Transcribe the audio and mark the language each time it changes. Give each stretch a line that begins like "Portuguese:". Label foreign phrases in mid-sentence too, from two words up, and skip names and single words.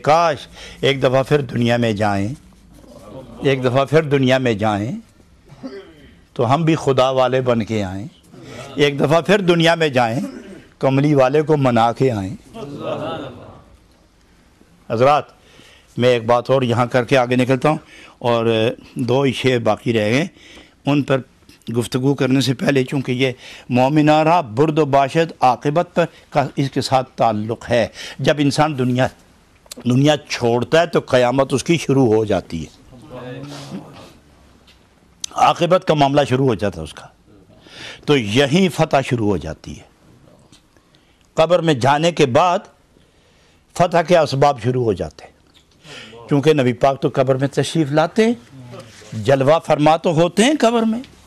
Urdu: کاش ایک دفعہ پھر دنیا میں جائیں، ایک دفعہ پھر دنیا میں جائیں تو ہم بھی خدا والے بن کے آئیں، ایک دفعہ پھر دنیا میں جائیں کملی والے کو منا کے آئیں۔ حضرات میں ایک بات اور یہاں کر کے آگے نکلتا ہوں، اور 2 شعر باقی رہ گئے، ان پر گفتگو کرنے سے پہلے چونکہ یہ
Persian: مومنارہ برد و باشد عاقبت
Urdu: پر کا اس کے ساتھ تعلق ہے۔ جب انسان دنیا چھوڑتا ہے تو قیامت اس کی شروع ہو جاتی ہے، عاقبت کا معاملہ شروع ہو جاتا ہے اس کا، تو یہیں فتح شروع ہو جاتی ہے۔ قبر میں جانے کے بعد فتح کے اسباب شروع ہو جاتے ہیں، کیونکہ نبی پاک تو قبر میں تشریف لاتے ہیں، جلوہ فرما تو ہوتے ہیں قبر میں۔